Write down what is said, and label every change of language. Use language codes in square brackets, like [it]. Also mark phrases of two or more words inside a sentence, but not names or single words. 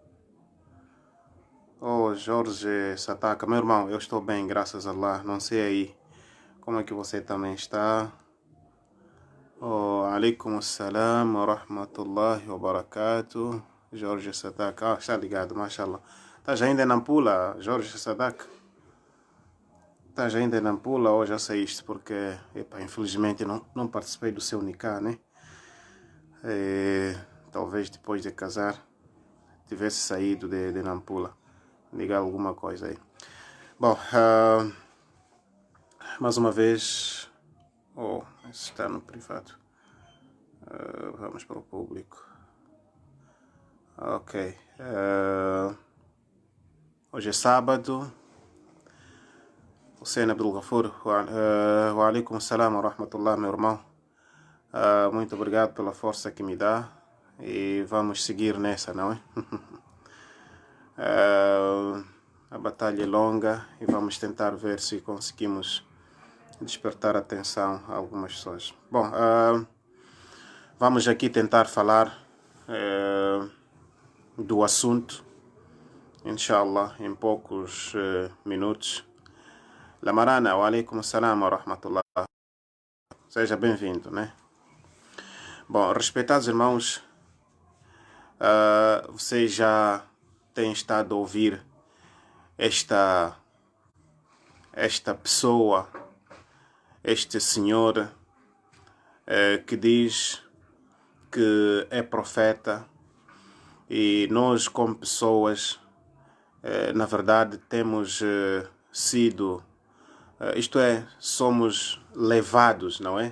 [pt] Oh, Jorge Sataka, meu irmão, eu estou bem, graças a Allah. Não sei aí como é que você também está. [ar] Oh, عليكم السلام ورحمة الله وبركاته. [pt] Jorge Sataka, está ligado, mashallah. Estás ainda em Nampula, Jorge Sataka? Estás ainda em Nampula ou já saíste? Porque, infelizmente não participei do seu Nikah, né? Talvez depois de casar tivesse saído de Nampula. Ligar alguma coisa aí. Bom, mais uma vez, isso está no privado. Vamos para o público. Ok. Hoje é sábado. Hussein Abdul Ghafur. [ar] وعليكم السلام ورحمة الله, [pt] meu irmão. Muito obrigado pela força que me dá. E vamos seguir nessa, não é? A batalha é longa e vamos tentar ver se conseguimos despertar a atenção a algumas pessoas. Bom, vamos aqui tentar falar do assunto, inshallah, em poucos minutos. Lamarana, [ar] وعليكم السلام ورحمة الله. [pt] Seja bem-vindo, né? Bom, respeitados irmãos, vocês já têm estado a ouvir esta pessoa, este senhor que diz que é profeta, e nós como pessoas, na verdade, temos sido, isto é, somos levados, não é?